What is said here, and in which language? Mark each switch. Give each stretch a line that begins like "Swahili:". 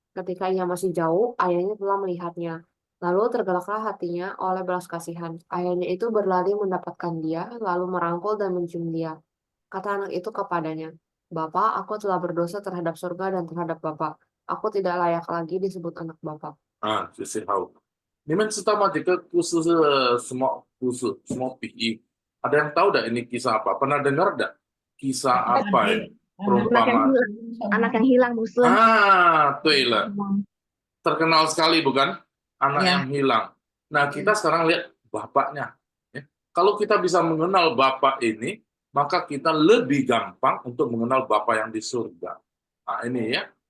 Indonesian: Ketika ia masih jauh, ayahnya telah melihatnya. Lalu tergeraklah hatinya oleh belas kasihan. Ayahnya itu berlari mendapatkan dia, lalu merangkul dan mencium dia. Kata anak itu kepadanya, "Bapa, aku telah berdosa terhadap surga dan terhadap Bapa. Aku tidak layak lagi disebut anak Bapa."
Chinese: 这是好。你们知道吗？这个故事是什么故事？什么比喻？
Indonesian: Ada yang tahu dah ini kisah apa? Pernah dengar dah? Kisah apa ya? Perumpamaan. Anak yang hilang, Muslim.
Chinese: 对了，
Indonesian: terkenal sekali bukan? Anak yang hilang. Nah, kita sekarang lihat bapaknya. Ya. Kalau kita bisa mengenal bapak ini, maka kita lebih gampang untuk mengenal Bapa yang di surga. Nah, ini ya.